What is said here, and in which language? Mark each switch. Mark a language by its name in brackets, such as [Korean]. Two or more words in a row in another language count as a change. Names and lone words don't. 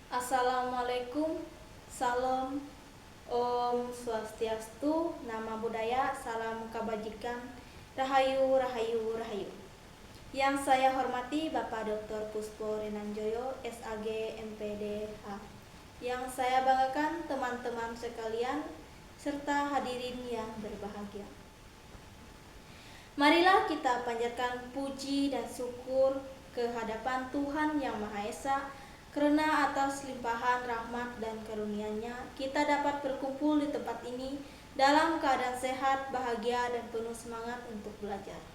[Indonesian] Assalamualaikum, salam, [Sanskrit] Om Swastiastu, [Indonesian] nama budaya, salam kebajikan, rahayu, rahayu, rahayu. Yang saya hormati Bapak Dr. Puspo Renanjoyo, SAG, MPDH. Yang saya banggakan teman-teman sekalian, serta hadirin yang berbahagia. Marilah kita panjatkan puji dan syukur ke hadapan Tuhan Yang Maha Esa, karena atas limpahan rahmat dan karunia-Nya kita dapat berkumpul di tempat ini dalam keadaan sehat, bahagia, dan penuh semangat untuk belajar.